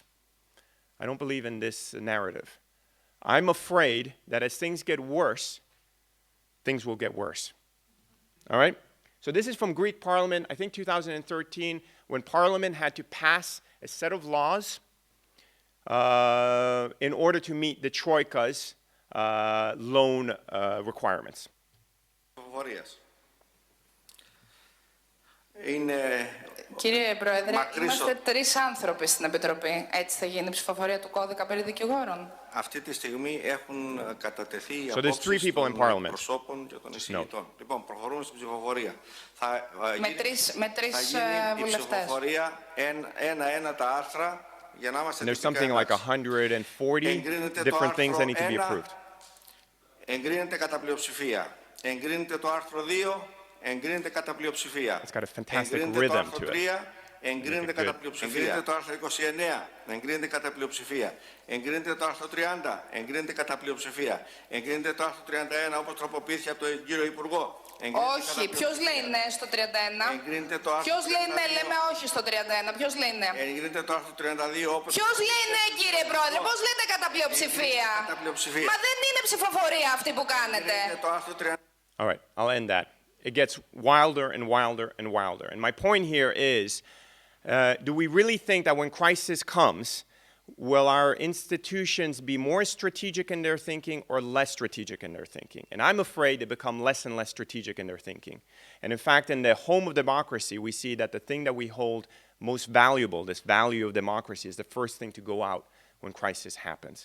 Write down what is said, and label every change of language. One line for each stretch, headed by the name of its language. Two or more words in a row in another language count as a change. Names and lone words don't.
English: I don't believe in this narrative. I'm afraid that as things get worse, things will get worse. All right? So this is from Greek Parliament, I think 2013, when Parliament had to pass a set of laws in order to meet the Troika's loan requirements.
Greek: Κύριε Πρόεδρε, είμαστε τρεις άνθρωποι στην Επιτροπή. Έτσι θα γίνει η ψηφοφορία του κώδικα περί δικηγόρων. Αυτή τη στιγμή έχουν κατατεθεί οι απόψεις των προσώπων και των εισηγητών. Λοιπόν, προχωρούμε στην ψηφοφορία. Με τρεις η ψηφοφορία ένα-ένα τα άρθρα για να είμαστε
English: There's something like 140 different things that need to be approved.
Greek: Εγκρίνεται κατά πλειοψηφία. Εγκρίνεται το άρθρο 2. Εγκρίνεται κατά πλειοψηφία.
English: It's got a fantastic rhythm to it.
Greek: Εγκρίνεται κατά πλειοψηφία. Εγκρίνεται το άρθρο 29. Εγκρίνεται κατά πλειοψηφία. Εγκρίνεται το άρθρο 30. Εγκρίνεται κατά πλειοψηφία. Εγκρίνεται το άρθρο 31 όπως τροποποιήθηκε από τον κύριο Υπουργό. Όχι. Ποιος λέει ναι στο 31? Εγκρίνεται το άρθρο Ποιος λέει ναι, 32. λέμε όχι στο 31. Ποιος λέει ναι? Εγκρίνεται το άρθρο 32 όπως... Ποιος λέει ναι, κύριε Πρόεδρε? Πώς λέτε κατά πλειοψηφία? Κατά πλειοψηφία. Μα δεν είναι ψηφοφορία αυτή που κάνετε. Εγκρίνεται το άρθρο 32.
English: All right, I'll end that. It gets wilder and wilder and wilder. And my point here is, do we really think that when crisis comes, will our institutions be more strategic in their thinking or less strategic in their thinking? And I'm afraid they become less and less strategic in their thinking. And in fact, in the home of democracy, we see that the thing that we hold most valuable, this value of democracy, is the first thing to go out when crisis happens.